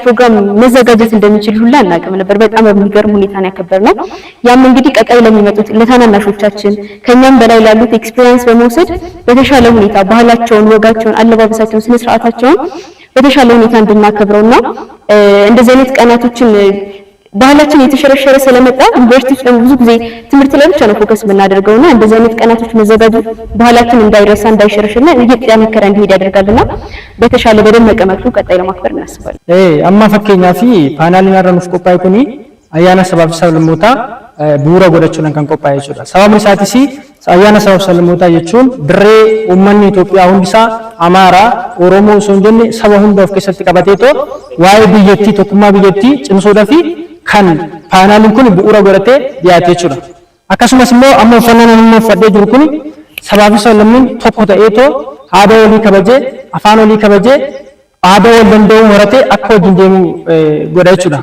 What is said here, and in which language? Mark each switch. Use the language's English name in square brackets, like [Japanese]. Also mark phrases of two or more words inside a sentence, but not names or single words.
[Amharic] ፕሮግራም መዘጋጀት እንደሚችል ሁላ አናውቅም ነበር። በጣም በሚገርም ሁኔታ ነው ያከበርነው። ያም እንግዲህ ቀጣይ ለሚመጡት ለታናናሾቻችን ከኛም በላይ ላሉት ኤክስፒሪየንስ በመውሰድ በተሻለ ሁኔታ ባህላቸውን፣ ወጋቸውን፣ አለባበሳቸውን፣ ስነ ስርዓታቸውን በተሻለ ሁኔታ እንድናከብረውና እንደዚህ አይነት ቀናቶችን ባህላችን የተሸረሸረ ስለመጣ ዩኒቨርሲቲዎች ደግሞ ብዙ ጊዜ ትምህርት ላይ ብቻ ነው ፎከስ የምናደርገውና እንደዚህ አይነት ቀናቶች መዘጋጀት ባህላችን እንዳይረሳ እንዳይሸረሽና እየተጠናከረ እንዲሄድ ያደርጋልና በተሻለ በደመቀ መልኩ ቀጣይ ለማክበር እናስባለን። [Oromo] Amma fakkeenya fi paanaaliin arranuuf qophaa'e kuni ayyaana sabaa salmoota bu'uura godhachuun kan qophaa'ee jechuudha. Sababni isaatis ayyaana sabab salmoota jechuun dirree uummanni Itoophiyaa hundisaa Amaaraa, Oromoo osoo hin jenne saba hunda of keessatti qabateetoo waa'ee biyyattii tokkummaa biyyattii cimsuudhaa fi kan paanaaliin kun bu'uura godhatee dhiyaate jechuudha. Akkasumas immoo amma uffannaan namni uffadhee jiru kun sabaa fi sablammiin tokko ta'eetoo aadaa walii kabajee afaan walii kabajee aadaa wal danda'uu horatee akka wajjin deemu godha jechuudha.